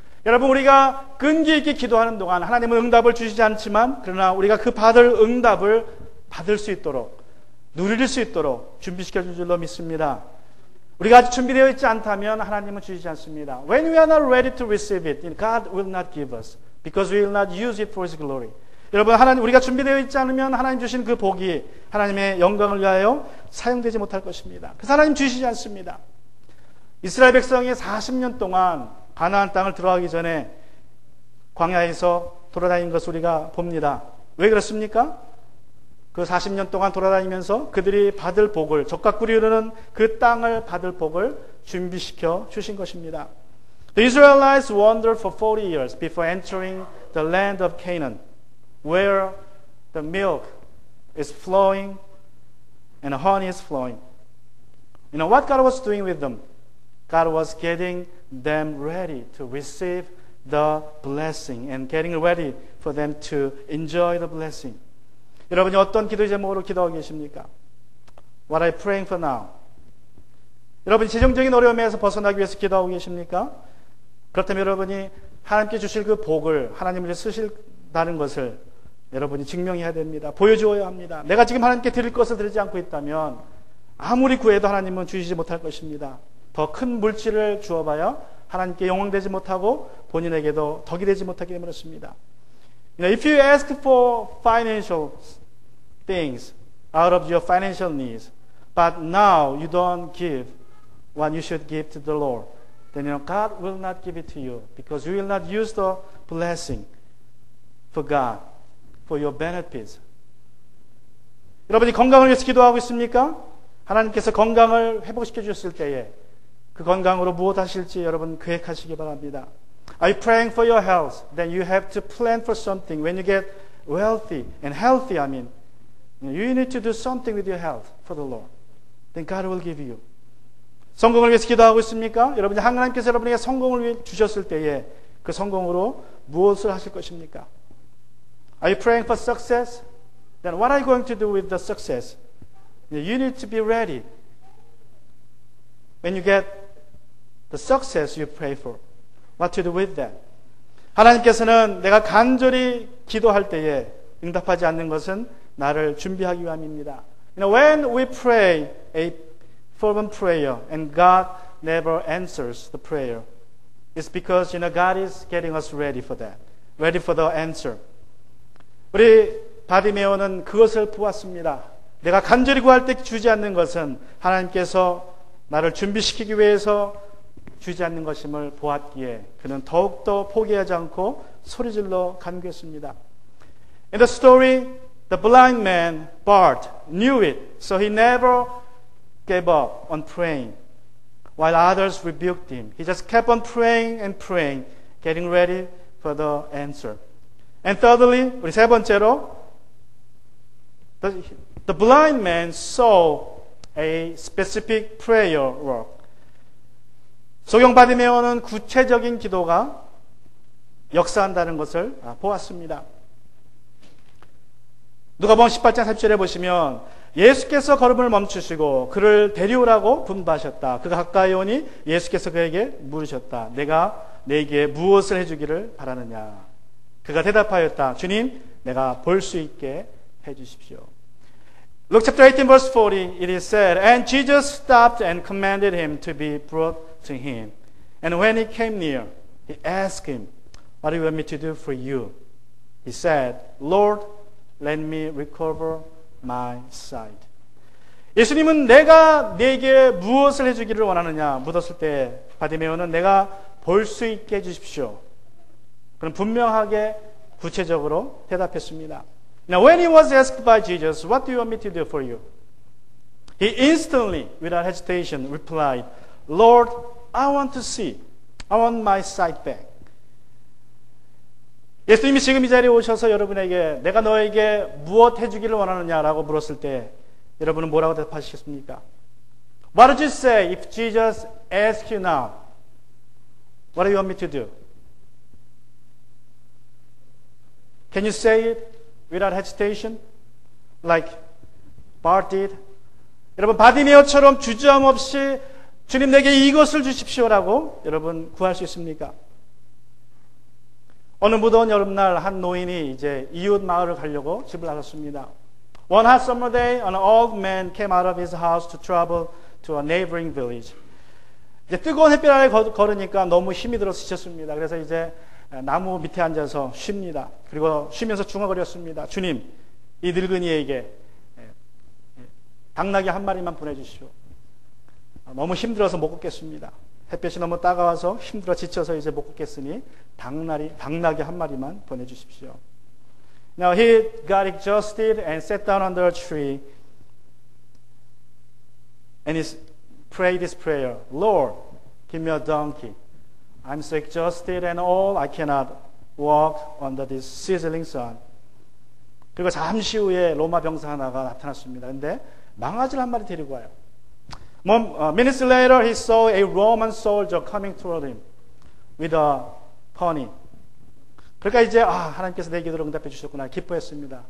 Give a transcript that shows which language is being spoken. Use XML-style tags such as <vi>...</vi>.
<ko>여러분, 우리가 끈기 있게 기도하는 동안 하나님은 응답을 주시지 않지만 그러나 우리가 그 받을 응답을 받을 수 있도록 누릴 수 있도록 준비시켜 줄 줄로 믿습니다. 우리가 아직 준비되어 있지 않다면 하나님은 주시지 않습니다.</ko> <en>When we are not ready to receive it, God will not give us because we will not use it for His glory.</en> <ko>여러분, 하나님, 우리가 준비되어 있지 않으면 하나님 주신 그 복이 하나님의 영광을 위하여 사용되지 못할 것입니다. 그래서 하나님 주시지 않습니다. 이스라엘 백성이 40년 동안 가나안 땅을 들어가기 전에 광야에서 돌아다닌 것을 우리가 봅니다. 왜 그렇습니까? 그 40년 동안 돌아다니면서 그들이 받을 복을, 적과 꿀이 흐르는 그 땅을 받을 복을 준비시켜 주신 것입니다.</ko> <en>The Israelites wandered for 40 years before entering the land of Canaan, where the milk is flowing and honey is flowing. You know what God was doing with them? God was getting them ready to receive the blessing and getting ready for them to enjoy the blessing.</en> <ko>여러분이 어떤 기도 제목으로 기도하고 계십니까?</ko> <en>What are you praying for now?</en> <ko>여러분이 재정적인 어려움에서 벗어나기 위해서 기도하고 계십니까? 그렇다면 여러분이 하나님께 주실 그 복을 하나님을 쓰실다는 것을 여러분이 증명해야 됩니다. 보여주어야 합니다. 내가 지금 하나님께 드릴 것을 드리지 않고 있다면 아무리 구해도 하나님은 주시지 못할 것입니다. 더 큰 물질을 주어봐야 하나님께 영광되지 못하고 본인에게도 덕이 되지 못하게 되었습니다.</ko> <en>You know, if you ask for financial things out of your financial needs, but now you don't give what you should give to the Lord, then you know, God will not give it to you because you will not use the blessing for God, for your benefits.</en> <ko>여러분이 건강을 위해서 기도하고 있습니까? 하나님께서 건강을 회복시켜 주셨을 때에 그 건강으로 무엇 하실지 여러분 계획하시기 바랍니다.</ko> <en>Are you praying for your health? Then you have to plan for something. When you get wealthy and healthy, I mean, you need to do something with your health for the Lord. Then God will give you.</en> <ko>성공을 위해서 기도하고 있습니까? 여러분이 하나님께서 여러분에게 성공을 주셨을 때에 그 성공으로 무엇을 하실 것입니까?</ko> <en>Are you praying for success? Then what are you going to do with the success? You need to be ready. When you get the success you pray for, what to do with that?</en> <ko>하나님께서는 내가 간절히 기도할 때에 응답하지 않는 것은 나를 준비하기 위함입니다.</ko> <en>You know, when we pray a fervent prayer and God never answers the prayer, it's because you know God is getting us ready for that, ready for the answer.</en> <ko>우리 바디메오는 그것을 보았습니다. 내가 간절히 구할 때 주지 않는 것은 하나님께서 나를 준비시키기 위해서 주지 않는 것임을 보았기에 그는 더욱더 포기하지 않고 소리질러 간구했습니다.</ko> <en>In the story, the blind man, Bart, knew it, so he never gave up on praying. While others rebuked him, he just kept on praying and praying, getting ready for the answer. And thirdly,</en> <ko>우리 세 번째로,</ko> <en>the blind man saw a specific prayer work.</en> <ko>소경 바디메오는 구체적인 기도가 역사한다는 것을 보았습니다. 누가복음 18장 30절에 보시면 예수께서 걸음을 멈추시고 그를 데려오라고 분부하셨다. 그가 가까이 오니 예수께서 그에게 물으셨다. 내가 네게 무엇을 해주기를 바라느냐? 그가 대답하였다. 주님, 내가 볼 수 있게 해주십시오.</ko> <en>Luke chapter 18 verse 40, it is said, And Jesus stopped and commanded him to be brought to him. And when he came near, he asked him, What do you want me to do for you? He said, Lord, let me recover my sight.</en> <ko>예수님은 내가 네게 무엇을 해주기를 원하느냐 묻었을 때 바디메오는 내가 볼 수 있게 해주십시오. 그는 분명하게 구체적으로 대답했습니다.</ko> <en>Now when he was asked by Jesus, what do you want me to do for you? He instantly, without hesitation, replied, Lord, I want to see. I want my sight back.</en> <ko>예수님이 지금 이 자리에 오셔서 여러분에게 내가 너에게 무엇 해주기를 원하느냐라고 물었을 때 여러분은 뭐라고 대답하시겠습니까?</ko> <en>What would you say if Jesus asked you now? What do you want me to do? Can you say it without hesitation? Like Bart did?</en> <ko>여러분 바디메오처럼 주저함 없이 주님 내게 이것을 주십시오라고 여러분 구할 수 있습니까? 어느 무더운 여름날 한 노인이 이제 이웃 마을을 가려고 집을 나섰습니다.</ko> <en>One hot summer day, an old man came out of his house to travel to a neighboring village.</en> <ko>이제 뜨거운 햇빛 아래 걸으니까 너무 힘이 들어서 지쳤습니다. 그래서 이제 나무 밑에 앉아서 쉽니다. 그리고 쉬면서 중얼거렸습니다. 주님, 이 늙은이에게 당나귀 한 마리만 보내주시오. 너무 힘들어서 못 걷겠습니다. 햇볕이 너무 따가워서 힘들어 지쳐서 이제 못 걷겠으니 당나귀 한 마리만 보내주십시오.</ko> <en>Now he got exhausted and sat down under a tree and he prayed this prayer. Lord, give me a donkey. I'm so exhausted and old I cannot walk under this sizzling sun.</en> <ko>그리고 잠시 후에 로마 병사 하나가 나타났습니다. 근데 망아지를 한 마리 데리고 와요.</ko> <en>Minutes later, he saw a Roman soldier coming toward him with a pony.</en> <ko>그러니까 이제 하나님께서 내 기도를 응답해 주셨구나 기뻐했습니다.</ko>